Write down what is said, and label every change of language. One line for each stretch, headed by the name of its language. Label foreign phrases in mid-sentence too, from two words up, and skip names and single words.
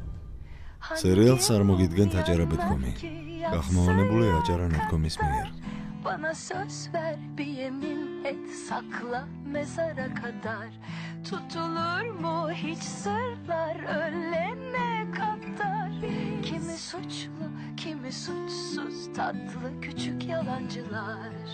Georgian: სერიალს არ მოგიდგენთ აჭარა ბეთქომი. გახმოვანებულია აჭარა ნეტკომის მიერ.
Turkish: Bana söz ver, bir yemin et, sakla mezara kadar. Tutulur mu hiç sırlar ölene kadar? Kimi suçlu, kimi suçsuz, tatlı küçük yalancılar.